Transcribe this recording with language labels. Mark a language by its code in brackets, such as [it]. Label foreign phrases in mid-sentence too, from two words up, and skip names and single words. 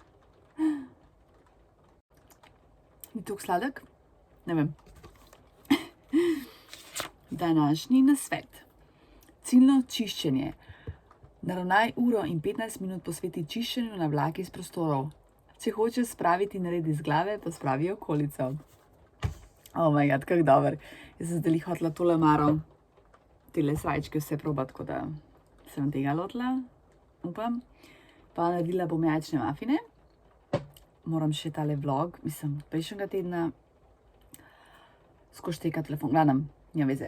[sl] Ni toliko sladek? Ne vem. Današnji nasvet. Ciljno čiščenje. Naravnaj uro in 15 minut posveti čiščenju navlake iz prostorov. Če hočeš spraviti nared iz glave, pa spravi okolico. [en] Oh my god, [sl] kak dober. Jaz sem zdaj hotela tole maro, tele srajčke vse probat, tako da sem tega lotila, upam. Pa naredila bom jajčne mafine. Moram še tale vlog, mislim, prejšnjega tedna. Skozi šteka telefon, gledam, nima veze.